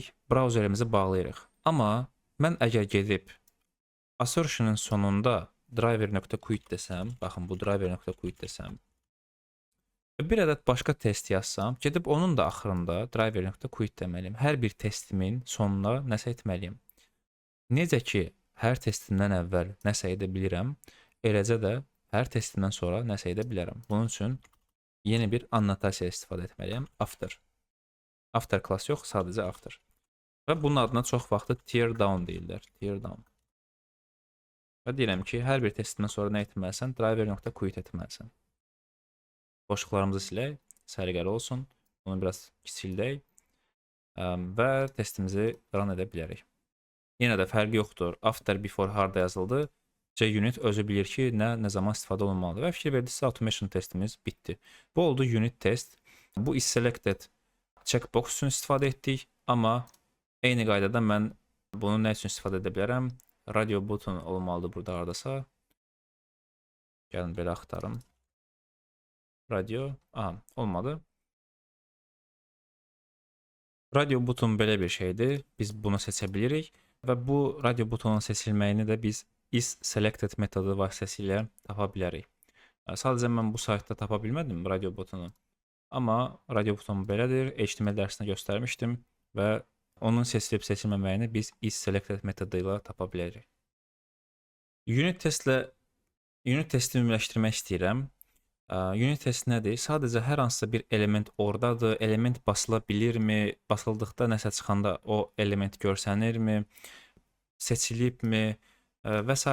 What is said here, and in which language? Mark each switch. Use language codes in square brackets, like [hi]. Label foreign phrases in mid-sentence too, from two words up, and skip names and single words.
[az] Brauzerimizi bağlayırıq. Amma mən əgər gedib assertion'ın sonunda driver.quit desəm, baxın bu driver.quit desəm, bir ədəd başqa test yazsam, gedib onun da axırında driver.quit deməliyim. Hər bir testimin sonuna nəsə etməliyim. Necə ki, hər testimdən əvvəl nəsə edə bilirəm, eləcə də hər testimdən sonra nəsə edə bilərəm. Bunun üçün yeni bir annotasiya istifadə etməliyəm. [en] After. After class [az] yox, sadəcə after. Və bunun adına çox vaxtı [en] tear down [az] deyirlər. [en] Tear down. [az] Və deyirəm ki, hər bir testimdən sonra nə etməlisən? Driver.quit etməlisən. Boşluqlarımızı silək, səliqəli olsun. Bunu biraz kiçildək və testimizi run edə bilərik. Yenə də fərqi yoxdur. After, before harda yazıldı. JUnit özü bilir ki, nə zaman istifadə olunmalıdır. Və fikir verdiksə, automation testimiz bitdi. Bu oldu [en] unit test. [az] Bu [en] is selected checkbox [az] üçün istifadə etdik. Amma eyni qaydada mən bunu nə üçün istifadə edə bilərəm? [en] Radio button [az] olmalıdır burada haradasa. Gəlin belə axtarım. Radio. Aha, olmadı. [en] Radio button [az] belə bir şeydir. Biz bunu seçə bilirik. Və bu radio butonun seçilməyini də biz [en] is selected [az] metodu vasitəsilə tapa bilərik. Sadəcə mən bu saytda tapa bilmədim radio butonu. Amma radio butonu belədir. HTML dərsində göstərmişdim və onun seçilib seçilməməyini biz [en] is selected [az] metodu ilə tapa bilərik. Unit testi ümumiləşdirmək istəyirəm. [en] Unit test [az] nədir? Sadəcə hər hansısa bir element oradadır. Element basıla bilirmi? Basıldıqda nəsə çıxanda o element görsənirmi? Seçilibmi? Və s.